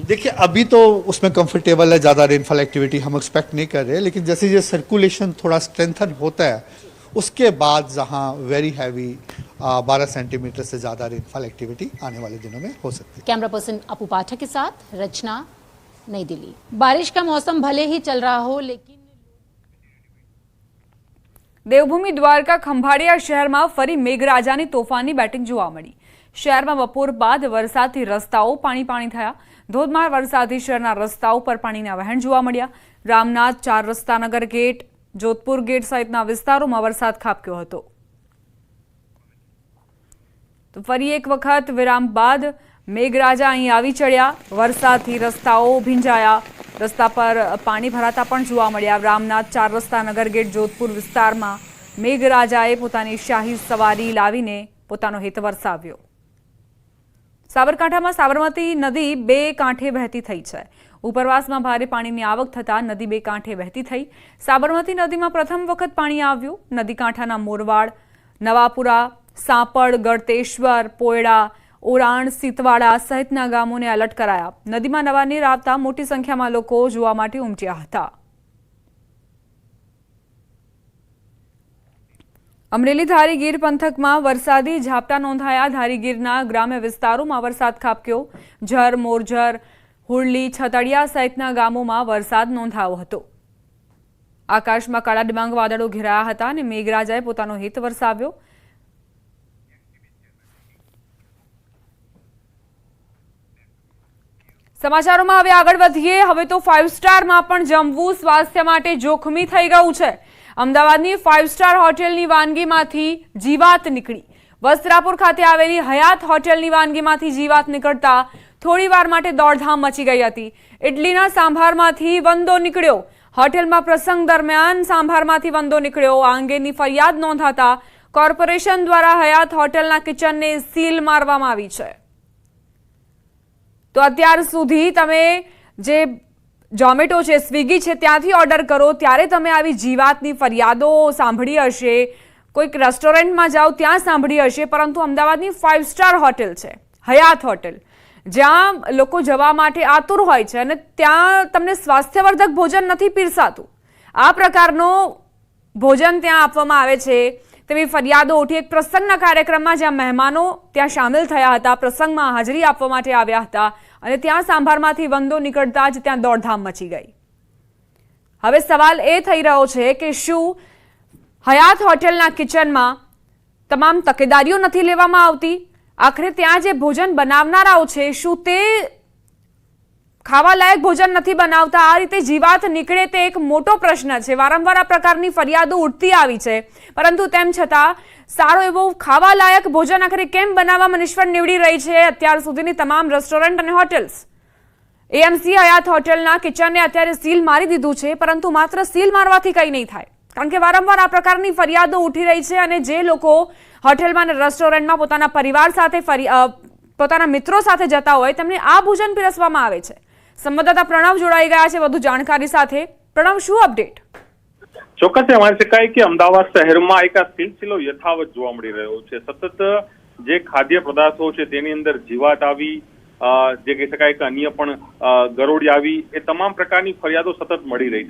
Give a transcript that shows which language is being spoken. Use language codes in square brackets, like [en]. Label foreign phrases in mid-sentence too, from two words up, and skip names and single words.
[hi] देखिए, अभी तो उसमें कंफर्टेबल है, ज्यादा [en] rainfall activity [hi] हम एक्सपेक्ट नहीं कर रहे, लेकिन जैसे ये सर्कुलेशन थोड़ा स्ट्रेंथन होता है उसके बाद जहां [en] very heavy [hi] 12 सेंटीमीटर से ज्यादा [en] rainfall activity [hi] आने वाले दिनों में हो सकती है। [en] camera person [hi] अपू पाठक के साथ रचना, नई दिल्ली। बारिश का मौसम भले ही चल रहा हो, लेकिन [gu] देवभूमि द्वारका खंभाळिया शહેરમાં ફરી મેઘરાજાની તોફાની બેટિંગ જોવા મળી। શહેરમાં બપોર બાદ વરસાદથી રસ્તાઓ પાણી થયા। ધોધમાર વરસાદથી શહેરના રસ્તાઓ પર પાણીના વહેણ જોવા મળ્યા। રામનાથ, 4 રસ્તા, નગર ગેટ, જોધપુર ગેટ સહિતના વિસ્તારો વરસાદ ખાબક્યો હતો। તો ફરી એક વખત વિરામ બાદ મેઘરાજા અહીં આવી ચઢ્યા। વરસાદથી રસ્તાઓ ભીંજાયા, રસ્તા પર પાણી ભરાતા પણ જોવા મળ્યા। रामनाथ, 4 रस्ता, नगर गेट, જોધપુર વિસ્તારમાં મેઘરાજાએ પોતાની શાહી સવારી લાવીને પોતાનો હેત વરસાવ્યો। સાબરકાંઠામાં સાબરમતી નદી 2 કાંઠે વહેતી થઈ છે। ઉપરવાસમાં ભારે પાણીની આવક થતા નદી 2 કાંઠે વહેતી થઈ। સાબરમતી નદીમાં પ્રથમ વખત પાણી આવ્યું। નદી કાંઠાના મોરવાડ, નવાપુરા, સાંપડ, ગળતેશ્વર, પોયડા, ઓરાણ, સીતવાડા સહિતના ગામોને અલર્ટ કરાયા। નદીમાં નવા નીર આવતા મોટી સંખ્યામાં લોકો જોવા માટે ઉમટ્યા હતા। અમરેલી ધારીગીર પંથકમાં વરસાદી ઝાપટા નોંધાયા। ધારીગીરના ગ્રામ્ય વિસ્તારોમાં વરસાદ ખાબક્યો। ઝર, મોરઝર, હુરલી, છતડિયા સહિતના ગામો માં વરસાદ નોંધાયો હતો। આકાશ માં કાળા ડિબાંગ વાદળો ઘેરાયા હતા અને મેઘરાજાએ પોતાનો હેત વરસાવ્યો। સમાચારો માં હવે આગળ વધીએ। હવે તો 5 સ્ટાર માં પણ જમવું સ્વાસ્થ્ય માટે જોખમી થઈ ગયું છે। અમદાવાદની 5 સ્ટાર હોટેલની વાનગીમાંથી જીવાત નીકળી। વસ્ત્રાપુર ખાતે આવેલી હયાત હોટેલની વાનગીમાંથી જીવાત નીકળતા થોડી વાર માટે દોડધામ મચી ગઈ હતી। ઇડલીના સાંભારમાંથી વંદો નીકળ્યો. હોટેલમાં પ્રસંગ દરમિયાન સાંભારમાંથી વંદો નીકળ્યો। આ અંગેની ફરિયાદ નોંધાતા કોર્પોરેશન દ્વારા હયાત હોટેલના કિચનને સીલ મારવામાં આવી છે। તો અત્યાર સુધી તમે જે ઝોમેટો છે, સ્વિગી છે, ત્યાંથી ઓર્ડર કરો ત્યારે તમે આવી જીવાતની ફરિયાદો સાંભળી હશે। કોઈક રેસ્ટોરન્ટમાં જાઓ ત્યાં સાંભળી હશે, પરંતુ અમદાવાદની 5 સ્ટાર હોટેલ છે હયાત હોટેલ, જ્યાં લોકો જવા માટે આતુર હોય છે અને ત્યાં તમને સ્વાસ્થ્યવર્ધક ભોજન નથી પીરસાતું। આ પ્રકારનો ભોજન ત્યાં આપવામાં આવે છે તેવી ફરિયાદો ઉઠી। એક પ્રસંગના કાર્યક્રમમાં જ્યાં મહેમાનો ત્યાં સામેલ થયા હતા, પ્રસંગમાં હાજરી આપવા માટે આવ્યા હતા અને ત્યાં સાંભારમાંથી વંદો નીકળતા જ ત્યાં દોડધામ મચી ગઈ। હવે સવાલ એ થઈ રહ્યો છે કે શું હયાત હોટેલના કિચનમાં તમામ તકેદારીઓ નથી લેવામાં આવતી? આખિર ત્યાં જે ભોજન બનાવનારાઓ છે શું તે ખાવા લાયક ભોજન નહીં બનાવતા? આ રીતે જીવાત નીકળે તે એક મોટો પ્રશ્ન છે। વારંવાર આ પ્રકારની ફરિયાદો ઉઠતી આવી છે, પરંતુ તેમ છતાં સારો એવો ખાવા લાયક ભોજન આખિર કેમ બનાવવામાં નિષ્ફળ નીવડી રહી છે અત્યાર સુધીની તમામ રેસ્ટોરન્ટ અને હોટેલ્સ। એએમસી હયાત હોટેલના કિચનને અત્યારે સીલ મારી દીધું છે, પરંતુ માત્ર સીલ મારવાથી કંઈ નહીં થાય, કારણ કે વારંવાર આ પ્રકારની ફરિયાદો ઉઠી રહી છે। અને જે લોકો હોટેલ માં રેસ્ટોરન્ટ માં પોતાના પરિવાર સાથે પોતાના મિત્રો સાથે જતા હોય તેમને આ ભોજન પીરસવામાં આવે છે। સંવાદદાતા પ્રણવ જોડાઈ ગયા છે વધુ જાણકારી સાથે। પ્રણવ, શું અપડેટ? ચોક્કસ માની શકાય કે અમદાવાદ શહેરમાં એક આ સિલસિલો યથાવત જોવા મળી રહ્યો છે। સતત જે ખાદ્ય પદાર્થો છે તેની અંદર જીવાત આવી, જે કહી શકાય કે અન્ય પણ ગરોળી આવી, એ તમામ પ્રકારની ફરિયાદો સતત મળી રહી છે।